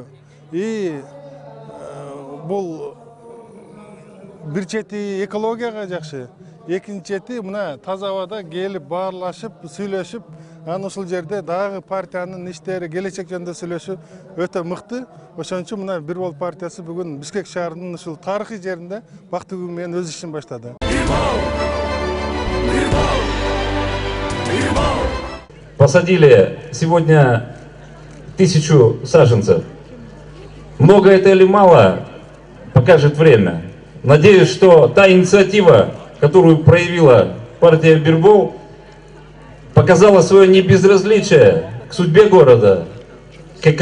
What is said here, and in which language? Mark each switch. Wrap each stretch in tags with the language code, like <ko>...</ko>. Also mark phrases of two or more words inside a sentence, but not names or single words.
<ky>И бул бир чети экологияга жакшы, экинчи чети мына таза абада келип баарлашып, сүйлөшүп, анан ушул жерде дагы партиянын иштери, келечек жөнүндө сүйлөшүү өтө мыкты. Ошон үчүн мына Бирбол партиясы бүгүн Бишкек шаарынын ушул тарыхый жеринде бак тигүү менен өз ишин баштады.</ky> <ru>Посадили сегодня 1000 саженцев. Много это или мало, покажет время. Надеюсь, что та инициатива, которую проявила партия Бирбол, показала свое небезразличие к судьбе города, к экологии.</ru>